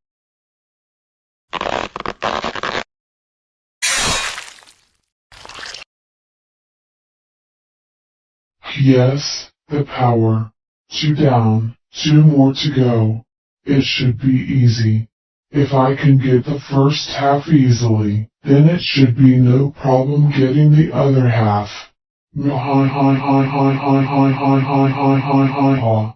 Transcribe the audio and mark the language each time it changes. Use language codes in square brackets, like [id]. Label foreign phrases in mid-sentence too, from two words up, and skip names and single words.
[en] Yes, the power. 2 down, 2 more to go. It should be easy. If I can get the first half easily, then it should be no problem getting the other half. Hi hi hi hi hi hi hi hi hi hi hi ha.